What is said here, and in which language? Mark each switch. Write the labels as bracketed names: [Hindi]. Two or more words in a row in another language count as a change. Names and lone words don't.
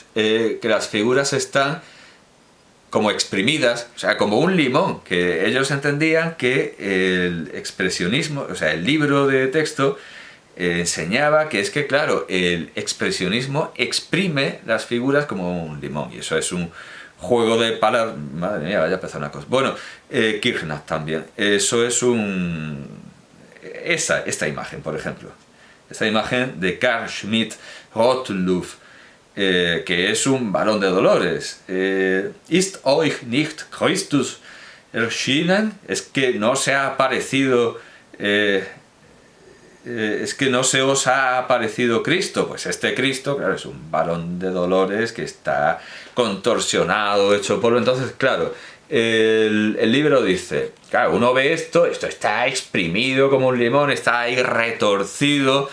[Spanish] Que las figuras están como exprimidas, o sea, como un limón, que ellos entendían que el expresionismo, o sea, el libro de texto enseñaba que es que, claro, el expresionismo exprime las figuras como un limón, y eso es un juego de palabras... Madre mía, vaya pezonacos. Bueno, Kirchner también. Eso es un... Esta imagen, por ejemplo. Esta imagen de Carl Schmitt Rottluff, que es un varón de dolores. [German] Ist euch nicht Christus erschienen? [Spanish] Es que no se ha aparecido... es que no se os ha aparecido Cristo. Pues este Cristo, claro, es un varón de dolores que está contorsionado, hecho polvo. Entonces, claro, el libro dice, claro, uno ve esto está exprimido como un limón, está ahí retorcido.